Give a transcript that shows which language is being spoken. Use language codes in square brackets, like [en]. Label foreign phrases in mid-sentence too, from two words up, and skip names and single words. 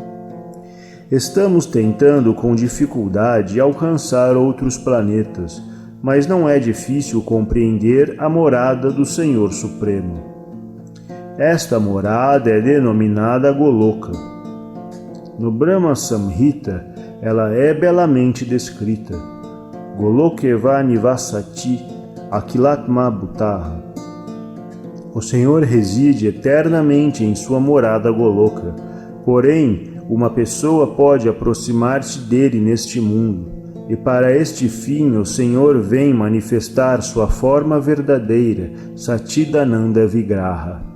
[pt] Estamos tentando com dificuldade alcançar outros planetas, mas não é difícil compreender a morada do Senhor Supremo. Esta morada é denominada Goloka. No Brahma Samhita, ela é belamente descrita. [sa] Golokeva nivasati akilatma bhutaha. [pt] O Senhor reside eternamente em sua morada Goloka, porém, uma pessoa pode aproximar-se dele neste mundo, e para este fim o Senhor vem manifestar sua forma verdadeira, [sa] Satchidananda Vigraha.